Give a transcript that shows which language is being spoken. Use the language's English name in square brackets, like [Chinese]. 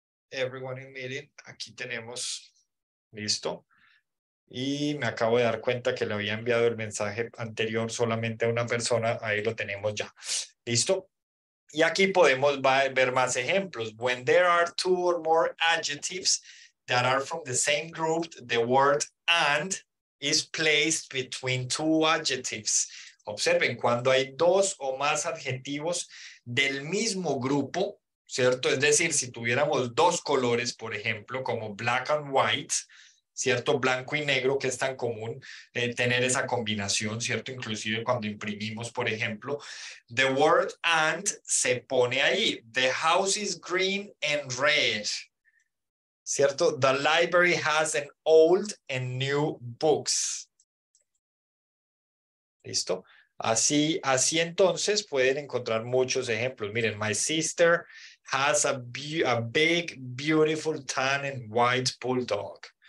[English] Everyone in meeting, [Spanish] aquí tenemos, listo. Y me acabo de dar cuenta que le había enviado el mensaje anterior solamente a una persona, ahí lo tenemos ya. ¿Listo? Y aquí podemos ver más ejemplos. [English] When there are 2 or more adjectives that are from the same group, the word and is placed between 2 adjectives. [Spanish] Observen, cuando hay 2 o más adjetivos del mismo grupo, ¿cierto? Es decir, si tuviéramos 2 colores, por ejemplo, como [English] black and white, [Spanish] ¿cierto? Blanco y negro, que es tan común tener esa combinación, ¿cierto? Inclusive cuando imprimimos, por ejemplo, [English] the word and [Spanish] se pone ahí. [English] The house is green and red, ¿cierto? The library has an old and new books. [Spanish] ¿Listo? Así entonces pueden encontrar muchos ejemplos. Miren, [English] my sister has a big, beautiful tan and white bulldog.